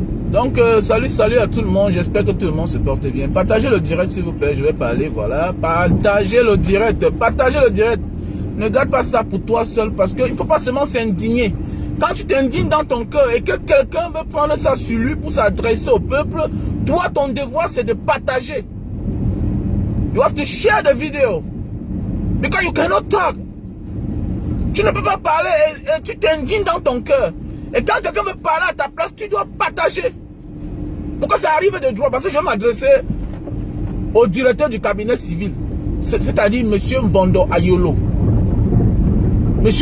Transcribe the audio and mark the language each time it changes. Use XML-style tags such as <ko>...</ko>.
<fr>Donc, salut à tout le monde. J'espère que tout le monde se porte bien. Partagez le direct, s'il vous plaît. Je vais parler, voilà. Partagez le direct. Partagez le direct. Ne garde pas ça pour toi seul parce qu'il ne faut pas seulement s'indigner. Quand tu t'indignes dans ton cœur et que quelqu'un veut prendre ça sur lui pour s'adresser au peuple, toi, ton devoir, c'est de partager.</fr> <en>You have to share the video. Because you cannot talk.</en> <fr>Tu ne peux pas parler et tu t'indignes dans ton cœur. Et quand quelqu'un veut parler à ta place, tu dois partager. Pourquoi ça arrive de droit? Parce que je vais m'adresser au directeur du cabinet civil. C'est-à-dire M. Mvondo Ayolo. M.</fr>